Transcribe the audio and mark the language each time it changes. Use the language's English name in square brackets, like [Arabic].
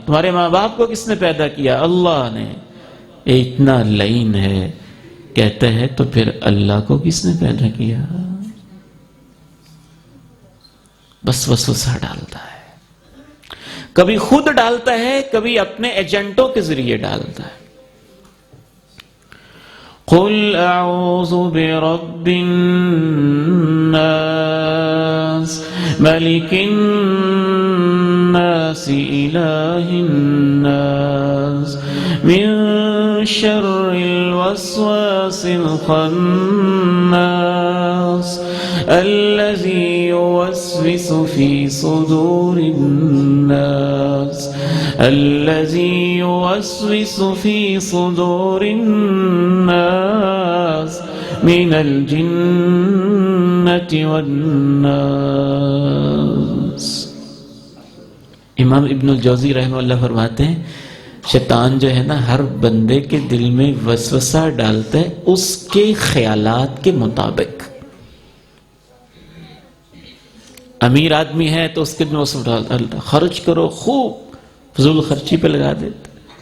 [Urdu] تمہارے ماں باپ کو کس نے پیدا کیا؟ اللہ نے. اتنا لعین ہے کہتا ہے تو پھر اللہ کو کس نے پیدا کیا؟ بس وسوسہ ڈالتا ہے. کبھی خود ڈالتا ہے کبھی اپنے ایجنٹوں کے ذریعے ڈالتا ہے. [Arabic] قل اعوذ برب الناس ملک الناس الہ الناس من شر الوسواس الخناس الذي يوسوس في صدور الناس الذي يوسوس في صدور الناس من الجنة والناس. [Urdu] امام ابن الجوزی رحمہ اللہ فرماتے ہیں شیطان جو ہے نا ہر بندے کے دل میں وسوسہ ڈالتا ہے اس کے خیالات کے مطابق. امیر آدمی ہے تو اس کے دل میں وسوسہ ڈالتا ہے خرچ کرو خوب فضول خرچی پہ لگا دیتا ہے.